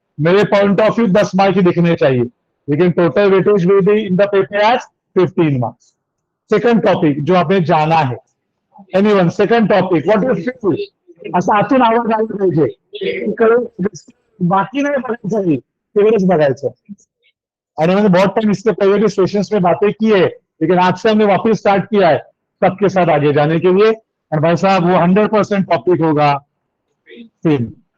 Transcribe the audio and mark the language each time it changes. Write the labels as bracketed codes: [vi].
[hi] मेरे point of view 10 mark ही दिखने चाहिए, लेकिन [en] Total weightage will be in the paper as 15 marks. [hi] Second topic जो आपने जाना है, [en] anyone second topic what is feel, [mr] असं आतून आवाज आला पाहिजे, बाकी नाही बघायचं, तेवढंच बघायचं। [hi] और मैंने बहुत टाइम इसके पहले भी सेशंस में बातें की है, लेकिन आज से हमने वापस स्टार्ट किया है सबके साथ आगे जाने के लिए। और भाई साहब वो 100% टॉपिक होगा फिल्म।